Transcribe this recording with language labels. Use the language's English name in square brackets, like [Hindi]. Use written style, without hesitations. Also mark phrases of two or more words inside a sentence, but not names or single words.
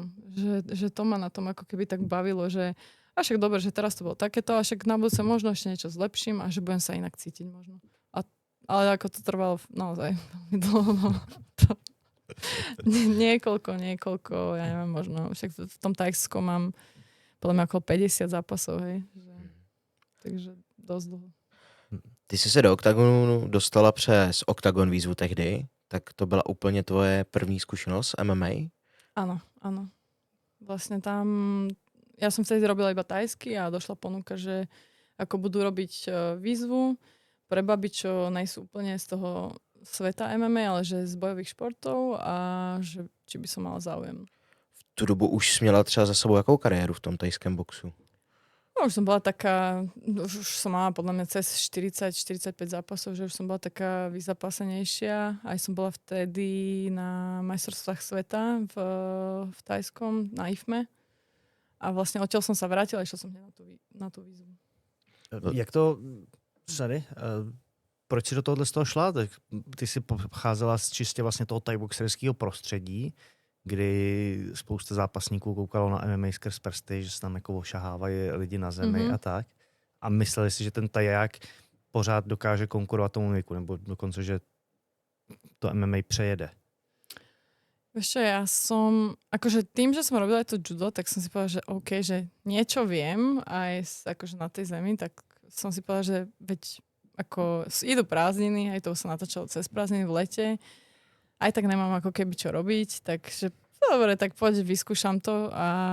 [Slovak] Že to ma na tom ako keby tak bavilo, že a však dobre, že teraz to bolo takéto a však na budúce možno ešte niečo zlepším a že budem sa inak cítiť možno. Ale ako to trvalo naozaj veľmi dlho. Niekoľko, ja neviem, možno. Však v tom Tajsku mám podľa mňa okolo 50 zápasov, hej. Takže dosť dlho. [Czech] Ty jsi se do Oktagonu dostala přes Oktagon výzvu tehdy, tak to byla úplně tvoje první zkušenost MMA? [Slovak] Áno. Vlastne tam, ja som vtedy robila iba tajsky a došla ponuka, že ako budú robiť výzvu pre baby, čo nejsú úplne z toho sveta MMA, ale že z bojových športov a že či by som mala záujem. [Czech] V tu dobu už jsi měla třeba za sebou jakou kariéru v tom tajském boxu? [Slovak] No, už som bola taká, už som mala podľa mňa cez 40-45 zápasov, že už som bola taká vyzapásenejšia. Aj som bola vtedy na majstrovstvách sveta v Tajskom, na IFME. A vlastne odtiaľ som sa vrátila, išla som na tú výzvu. [Czech] Jak to, sorry, proč si do tohohle z toho šla? Tak ty si pocházela z čistě vlastně toho thaiboxerského prostředí, kdy spousta zápasníků koukalo na MMA skrz prsty, že se tam jako ošahávají lidi na zemi a tak. A mysleli si, že ten taják pořád dokáže konkurovat tomu věku, nebo dokonce, že to MMA přejede. [Slovak] Vieš čo, ja som, akože tým, že som robila aj to judo, tak som si povedala, že OK, že niečo viem aj akože na tej zemi, tak som si povedala, že veď ako idú prázdniny, aj to sa natáčalo cez prázdniny v lete, aj tak nemám ako keby čo robiť, takže dobre, tak poď, vyskúšam to a